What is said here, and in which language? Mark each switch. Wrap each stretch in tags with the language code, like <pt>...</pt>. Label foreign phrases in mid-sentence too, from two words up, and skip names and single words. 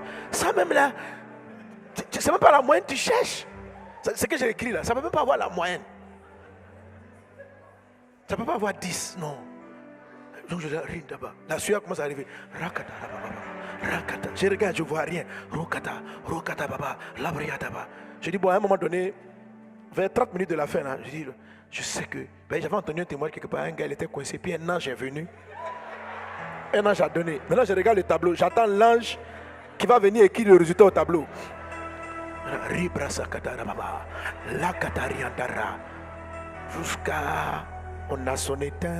<fr>Ça, même là, c'est même pas la moyenne, tu cherches. Ce que j'ai écrit là, ça ne peut même pas avoir la moyenne. Ça ne peut pas avoir 10, non. Donc je dis, d'abord. La sueur commence à arriver. Rakata, rakata. Je regarde, je ne vois rien. Rokata, rokata, baba, labriata, baba. Je dis, bon, à un moment donné, vers 30 minutes de la fin, là, je dis, je sais que. Ben, j'avais entendu un témoin quelque part, un gars, il était coincé, puis un ange est venu. Un ange a donné. Maintenant, je regarde le tableau. J'attends l'ange qui va venir écrire le résultat au tableau. Jusqu'à on a sonné.</fr>